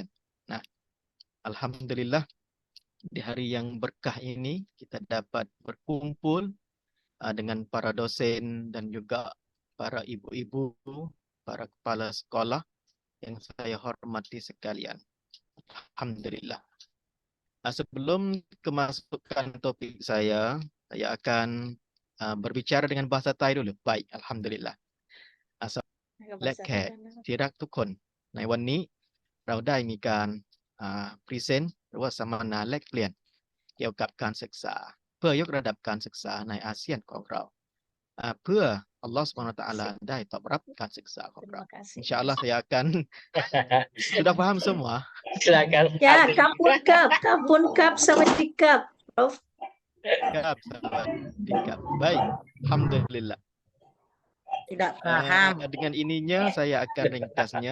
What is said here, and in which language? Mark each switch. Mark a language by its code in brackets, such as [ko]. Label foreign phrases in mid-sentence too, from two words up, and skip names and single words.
[id] Nah, alhamdulillah di hari yang berkah ini kita dapat berkumpul dengan para dosen dan juga para ibu-ibu, para kepala sekolah yang saya hormati sekalian. Alhamdulillah. Sebelum kemasukan topik saya akan berbicara dengan bahasa Thai dulu. Baik, alhamdulillah. [th] และแขกที่รักทุกคนในวันนี้เราได้มีการพรีเซนต์หรือว่าสัมมนาแลกเปลี่ยนเกี่ยวกับการศึกษาเพื่อยกระดับการศึกษาในอาเซียนของเราเพื่อ [ar] الله سبحانه و تعالى [th] ได้ตอบรับการศึกษาของเรา [id] Insyaallah saya akan sudah paham semua. Silakan. [th] Ya, ขอบคุณ ครับ สวัสดีครับ, Prof. ครับ สวัสดีครับ. [id] Baik, alhamdulillah. Tidak paham. Dengan ininya saya akan ringkasnya.